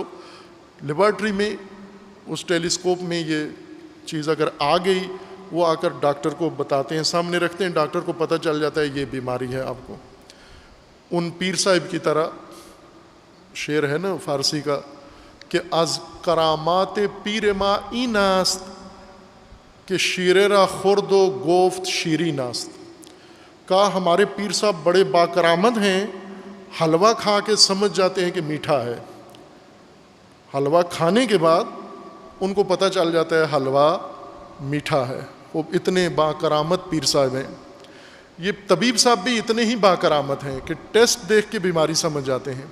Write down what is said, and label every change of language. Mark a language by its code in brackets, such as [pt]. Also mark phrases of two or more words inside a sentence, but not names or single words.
[ur] لیبارٹری میں اس ٹیلیسکوپ میں یہ چیز اگر آ گئی، وہ آ کر ڈاکٹر کو بتاتے ہیں، سامنے رکھتے ہیں، ڈاکٹر کو پتہ چل جاتا ہے یہ بیماری ہے آپ کو. ان پیر صاحب کی طرح شعر ہے نا فارسی کا کہ [fa] از کرامات پیر ما اینست کہ شیر را خورد و گفت شیریں است. [ur] کہا ہمارے پیر صاحب بڑے باکرامت ہیں، حلوہ کھا کے سمجھ جاتے ہیں کہ میٹھا ہے. حلوہ کھانے کے بعد ان کو پتہ چل جاتا ہے حلوہ میٹھا ہے. وہ اتنے باکرامت پیر صاحب ہیں. یہ طبیب صاحب بھی اتنے ہی باکرامت ہیں کہ ٹیسٹ دیکھ کے بیماری سمجھ جاتے ہیں.